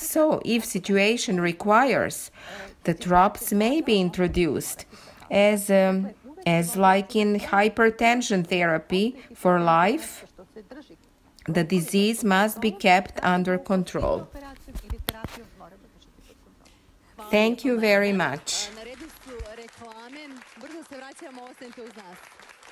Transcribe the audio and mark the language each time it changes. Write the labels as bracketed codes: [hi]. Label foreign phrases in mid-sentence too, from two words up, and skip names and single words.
[en] So, if situation requires, the drops may be introduced as like in hypertension therapy for life. The disease must be kept under control. Thank you very much. [sr] Na redu su reklame. Brzo se vraćamo, ostanite uz nas.